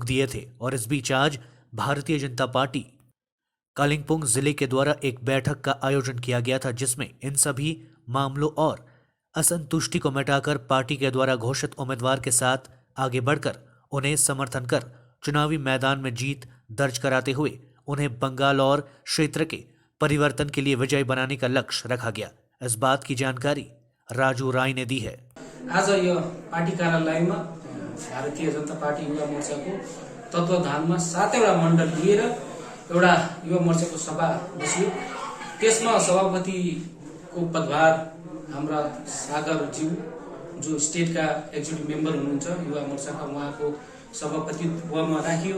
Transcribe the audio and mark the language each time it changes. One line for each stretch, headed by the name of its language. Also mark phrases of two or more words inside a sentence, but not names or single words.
Hindi: दिए थे और इस बीच आज भारतीय जनता पार्टी कालिंपोंग जिले के द्वारा एक बैठक का आयोजन किया गया था, जिसमें इन सभी मामलों और असंतुष्टि को मिटाकर पार्टी के द्वारा घोषित उम्मीदवार के साथ आगे बढ़कर उन्हें समर्थन कर चुनावी मैदान में जीत दर्ज कराते हुए उन्हें बंगाल और क्षेत्र के परिवर्तन के लिए विजयी बनाने का लक्ष्य रखा गया। इस बात की जानकारी राजू राय ने दी है।
Nepali: आज यो पार्टी कार्यालयमा भारतीय जनता पार्टी युवा मोर्चाको तत्वावधानमा 7वटा मण्डल लिएर एउटा युवा मोर्चाको सभा बस्यो। त्यसमा सभापतिको पदभार हाम्रा सागर ज्यू जो स्टेटका
English: executive member
Nepali: हुनुहुन्छ युवा मोर्चाका, उहाँको सभापतित्वमा राखियो।